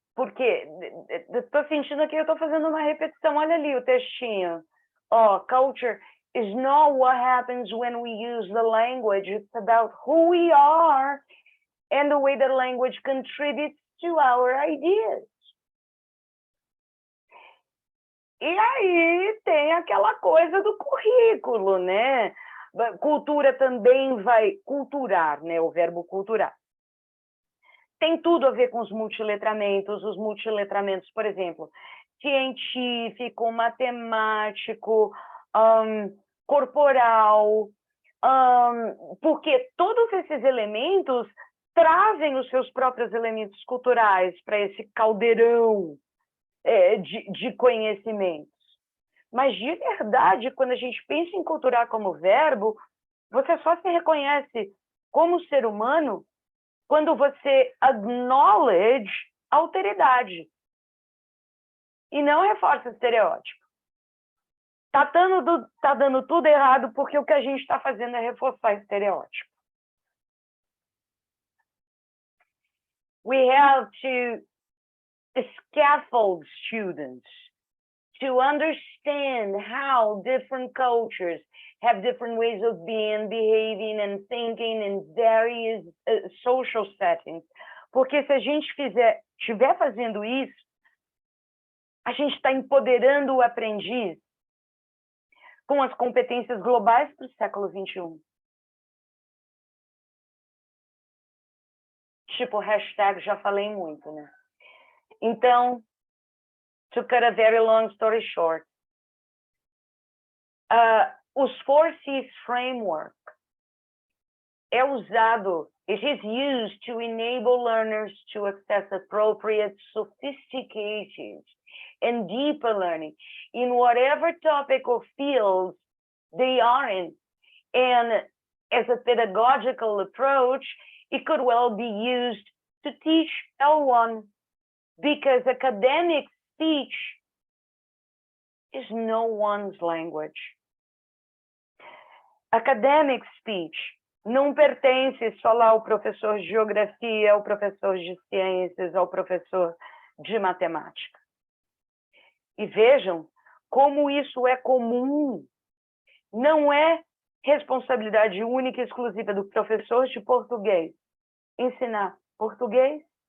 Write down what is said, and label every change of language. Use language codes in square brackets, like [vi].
[pt] Porque estou sentindo que eu estou fazendo uma repetição. Olha ali o textinho. [en] Culture is not what happens when we use the language. It's about who we are and the way the language contributes to our ideas. [pt] E aí tem aquela coisa do currículo, né? Cultura também vai culturar, né? O verbo culturar. Tem tudo a ver com os multiletramentos. Os multiletramentos, por exemplo, científico, matemático, corporal, porque todos esses elementos trazem os seus próprios elementos culturais para esse caldeirão de conhecimentos. Mas, de verdade, quando a gente pensa em culturar como verbo, você só se reconhece como ser humano quando você acknowledge a alteridade e não reforça estereótipo. Tá dando tudo errado porque o que a gente está fazendo é reforçar estereótipo. [en] We have to scaffold students to understand how different cultures have different ways of being, behaving, and thinking in various social settings. [pt] Porque se a gente estiver fazendo isso, a gente está empoderando o aprendiz com as competências globais para o século XXI. tipo hashtag, já falei muito, né? [en] Então, to cut a very long story short, [pt] os 4Cs Framework é usado, [en] it is used to enable learners to access appropriate, sophisticated, and deeper learning in whatever topic or field they are in. And as a pedagogical approach, it could well be used to teach L1, because academic speech is no one's language. [pt] Academic speech não pertence só lá ao professor de geografia, ao professor de ciências, ao professor de matemática. E vejam como isso é comum. Não é responsabilidade única e exclusiva do professor de português ensinar português.